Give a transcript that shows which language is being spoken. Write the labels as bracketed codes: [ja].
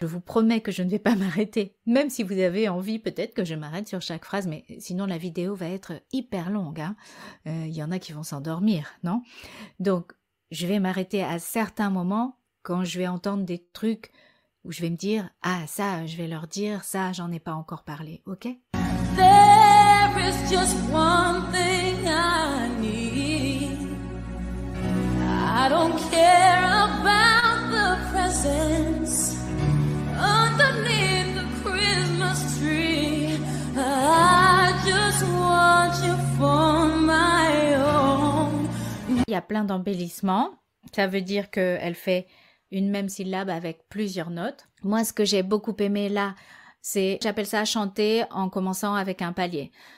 [fr] Je vous promets que je ne vais pas m'arrêter. Même si vous avez envie, peut-être que je m'arrête sur chaque phrase, mais sinon la vidéo va être hyper longue, hein. Y en a qui vont s'endormir, non? Donc, je vais m'arrêter à certains moments quand je vais entendre des trucs où je vais me dire « Ah, ça, je vais leur dire, ça, j'en ai pas encore parlé, ok ?» [en] There is just one thing I need. I don't care about the presents underneath the Christmas tree. I just want you for my own. [fr] Il y a plein d'embellissements. Ça veut dire qu'elle fait une même syllabe avec plusieurs notes. Moi, ce que j'ai beaucoup aimé là, c'est, j'appelle ça chanter en commençant avec un palier.